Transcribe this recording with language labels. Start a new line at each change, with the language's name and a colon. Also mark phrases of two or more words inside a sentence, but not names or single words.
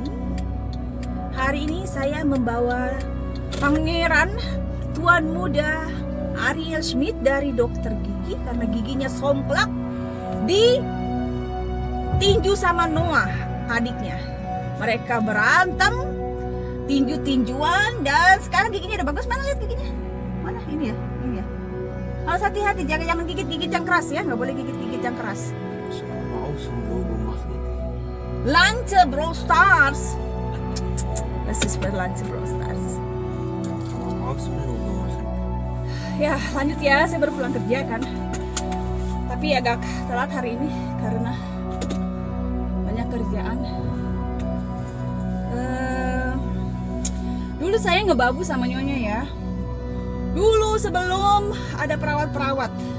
Indonesian: Hari ini saya membawa Pangeran Tuan Muda Ariel Schmidt dari dokter gigi karena giginya somplak ditinju sama Noah adiknya. Mereka berantem tinju-tinjuan dan sekarang giginya udah bagus. Mana lihat giginya? Mana ini ya? Ini ya. Harus hati-hati, jangan gigit-gigit yang keras ya, nggak boleh gigit-gigit yang keras.
German: Ich soll aber auch so ein Logo machen. Lance Brawl Stars. Das ist für Lance Brawl Stars. Kann man auch so ein Logo machen.
Indonesian: Ya lanjut ya, saya baru pulang kerja kan. Tapi agak telat hari ini karena banyak kerjaan. Dulu saya ngebabu sama nyonya ya. Dulu sebelum ada perawat-perawat.